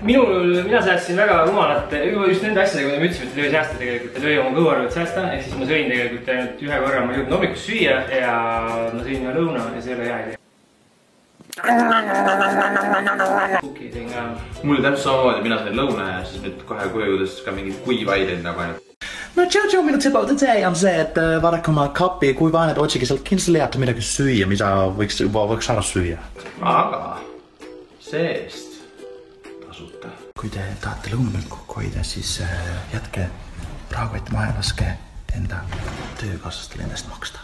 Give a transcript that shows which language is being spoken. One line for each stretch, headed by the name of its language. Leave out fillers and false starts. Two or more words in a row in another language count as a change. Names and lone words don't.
Estonian: Mina säästsin väga rumalat, just nende asjadega, kui me ütlesime, et ei või säästa tegelikult, et ei või oma kõhuarvet säästa, ehk siis ma sõin tegelikult ainult ühe korra, ma jõudnud hommikus süüa ja ma sõin ühe lõuna ja see oli hea idee. Mul oli täpselt samamoodi, mina sain lõuna ja siis nüüd kohe koju jõudes ka mingid kuivaideid nagu ainult. No Jojo, minu
English: tip of the day
Estonian: on see, et vaadake oma kappi, kui vaaned otsige sealt kindlasti leiate midagi süüa, mida võiks ära süüa. Aga seest tasuta. Kui te tahate lõunamelt kokku hoida, siis jätke rahakotti maha ja laske enda töökaaslastele endast maksta.